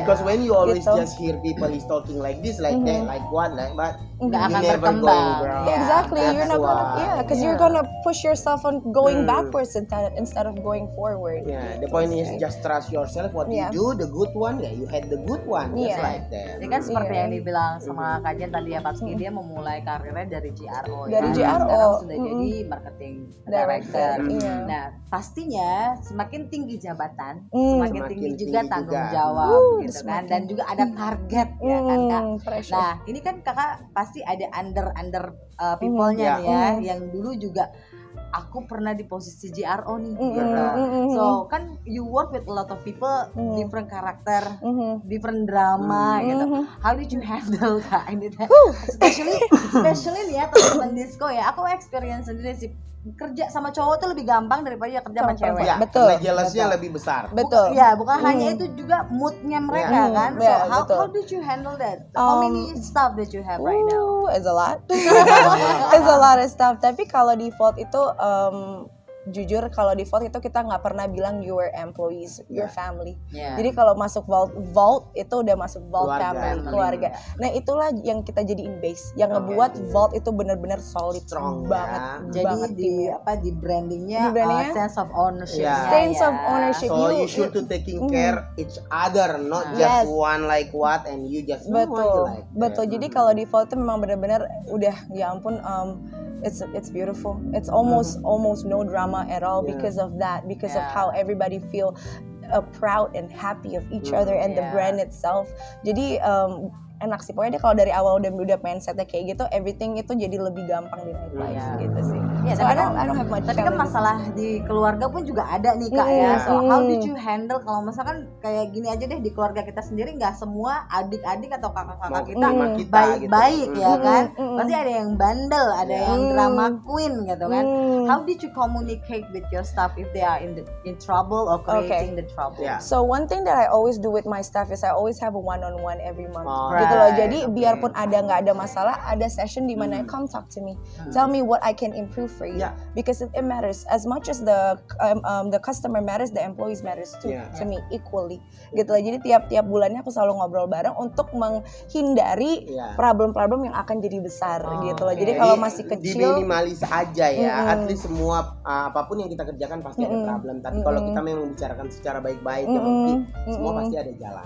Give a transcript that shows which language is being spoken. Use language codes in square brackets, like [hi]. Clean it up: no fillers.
[en] Because when you always just hear people is talking like this, like that, like what, like but [id] nggak akan [en] never [id] berkembang. [en] going, bro. Exactly, you're not gonna, because you're gonna push yourself on going backwards instead of going forward. The point is just trust yourself. What you do, the good one, you had the good one, just like that. [id] Ini kan seperti yang dibilang sama Kak Jen tadi ya, Papski, dia memulai karirnya dari GRO. Dari GRO. Sekarang sudah jadi marketing director. Nah, pastinya semakin tinggi jabatan, semakin tinggi juga tanggung jawab, gitu kan. Dan juga ada target, ya kan Kak. Nah, ini kan Kakak pasti ada [en] under people-nya [id] nih ya, yang dulu juga aku pernah di posisi GRO nih, gitu. [en] So [id] kan [en] you work with a lot of people, different [id] karakter, [en] different drama, [id] gitu. [en] How did you handle [id] Kak ini? [en] Especially [id] nih ya teman-teman Disko ya, aku [en] experience [id] sendiri sih. Kerja sama cowok tuh lebih gampang daripada kerja sama cewek. Betul. Jealousy lebih besar. Betul. Bukan hanya itu, juga moodnya mereka kan. [en] So how did you handle that? How many stuff that you have right now? It's a lot. It's a lot of stuff. [id] Tapi kalau default itu jujur kalau default itu kita nggak pernah bilang [en] your employees, your family. [id] Jadi kalau masuk vault itu udah masuk vault keluarga. Nah itulah yang kita jadiin base, yang ngebuat vault itu benar-benar solid, [en] strong [id] banget. Jadi banget di brandingnya [en] sense of ownership. Sense of ownership. So you should to taking care each other, not just one like what and you just [id] betul. Jadi kalau default itu memang benar-benar udah ya ampun. [en] It's beautiful. It's almost no drama at all because of that, because of how everybody feel proud and happy of each other and the brand itself. [id] Jadi enak sih pokoknya kalau dari awal udah mindsetnya kayak gitu, everything itu jadi lebih gampang di nightlife gitu sih. [en] So I don't have much. [id] Tapi kan masalah di keluarga pun juga ada nih Kak ya. [en] So how did you handle [id] kalau misalkan kayak gini aja deh, di keluarga kita sendiri nggak semua adik-adik atau kakak-kakak kita baik-baik gitu. Ya kan. Pasti ada yang bandel, ada yang [en] drama queen [id] gitu kan. [en] How did you communicate with your staff if they are in trouble or creating the trouble? So one thing that I always do with my staff is I always have a one-on-one every month. [id] gitu loh. Jadi biarpun nggak ada masalah, ada session di mana [en] come talk to me, tell me what I can improve for you, because it matters as much as the customer matters, the employees matters too, to me equally [id] gitu loh. Jadi tiap bulannya aku selalu ngobrol bareng untuk menghindari problem-problem yang akan jadi besar gitu loh. Jadi kalau masih kecil diminimalis aja ya, [en] at least [id] semua apapun yang kita kerjakan pasti ada problem, tapi kalau kita memang bicarakan secara baik-baik ya mungkin semua pasti ada jalan.